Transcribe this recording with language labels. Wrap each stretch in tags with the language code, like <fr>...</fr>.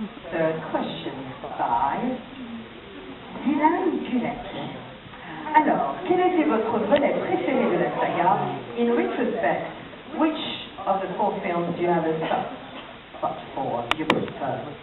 <en>Third question by Dylan Gillette.</en> <fr>Alors, quel était votre volet préféré de la saga?</fr> <en>In retrospect, which of the 4 films do you have a spot for you prefer?</en>